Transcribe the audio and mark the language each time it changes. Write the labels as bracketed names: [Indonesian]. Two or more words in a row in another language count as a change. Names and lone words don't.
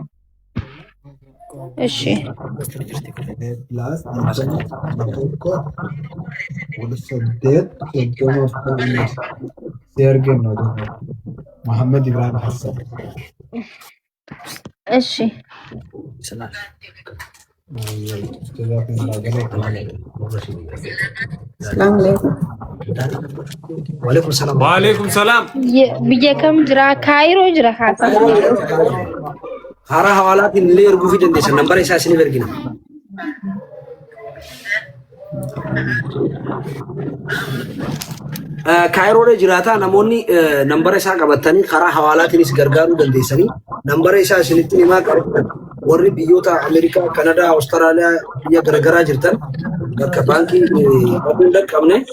[Oromo] Eshi. Muhammad Ibrahim Hassan. Eshi. [Arabic] Salah. وعليكم السلام. وعليكم السلام. [Oromo] Biyya kam jira? Kaayiroo jira haasa. Hara hawalatiin illee erguu fi dandeessan nambara isaa isiniif ergina. Kaayiroodha jiraata namoonni nambara isaa qabatanii karaa hawaalaatiinis gargaaruu dandeessanii nambara isaa isinitti himaa qabatan warri biyyoota Ameerikaa, Kanadaa, Awustiraaliyaa biyya garaagaraa jirtan bakka baankii bakkuu dhaqqabne